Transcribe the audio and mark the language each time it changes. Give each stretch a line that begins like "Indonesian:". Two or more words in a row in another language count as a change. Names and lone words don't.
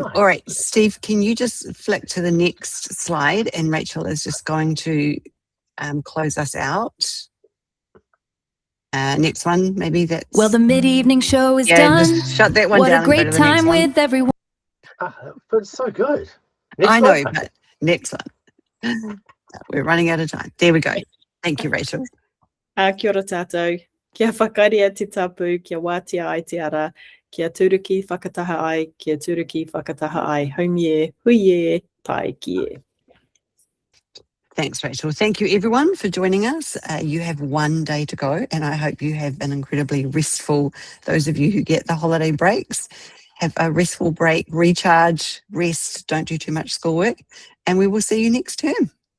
English: All right, Steve, can you just flick to the next slide, and Rachel is just going to close us out. Next one, maybe that's... Well, the mid-evening show is done. Just shut that one what down. What a great time with everyone. But it's so good. I know, but next one. We're running out of time. There we go. Thank you, Rachel.
Māori: Kia ora tātou. Kia whakaria te tapu, kia wātia ai te ara, kia turuki whakataha ai, kia turuki whakataha ai, haumie, huie, tai kie.
English: Thanks, Rachel. Thank you, everyone, for joining us. You have 1 day to go, and I hope you have an incredibly restful, those of you who get the holiday breaks, have a restful break, recharge, rest, don't do too much schoolwork, and we will see you next term.